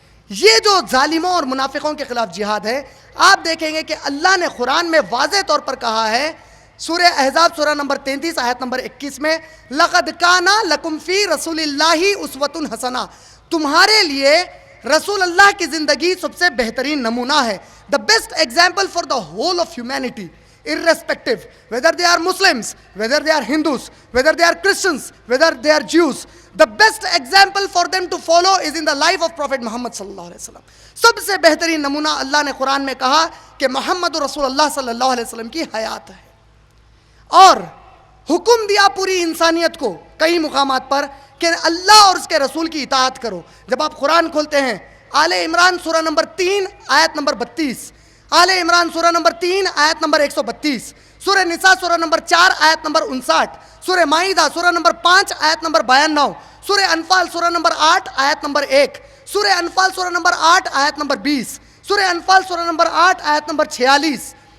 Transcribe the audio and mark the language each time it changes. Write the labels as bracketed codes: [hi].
[ur] یہ جو ظالموں اور منافقوں کے خلاف جہاد ہے, آپ دیکھیں گے کہ اللہ نے قرآن میں واضح طور پر کہا ہے, سورہ احزاب سورہ نمبر 33 آیت نمبر 21 میں, [ar] لَقَدْ كَانَ لَكُمْ فِي رَسُولِ اللَّهِ أُسْوَةٌ حَسَنَةٌ, [ur] تمہارے لیے رسول اللہ کی زندگی سب سے بہترین نمونہ ہے. [en] the best example for the whole of humanity, irrespective whether they are Muslims, whether they are Hindus, whether they are Christians, whether they are Jews, the best example for them to follow is in the life of Prophet Muhammad sallallahu alaihi wasallam. [ur] سب سے بہترین نمونہ اللہ نے قرآن میں کہا کہ محمد رسول اللہ صلی اللہ علیہ وسلم کی حیات ہے, اور حکم دیا پوری انسانیت کو کئی مقامات پر کہ اللہ اور اس کے رسول کی اطاعت کرو. جب آپ قرآن کھولتے ہیں, آل عمران سورہ نمبر 3 آیت نمبر 32, آل عمران سورہ نمبر 3 آیت نمبر 132, سورہ نساء سورہ نمبر 4 آیت نمبر 59, سورہ مائدہ سورہ نمبر 5 آیت نمبر 92, سورہ انفال سورہ نمبر 8 آیت نمبر 1, سورہ انفال سورہ نمبر 8 آیت نمبر 20, سورہ انفال سورہ نمبر 8 آیت نمبر 46,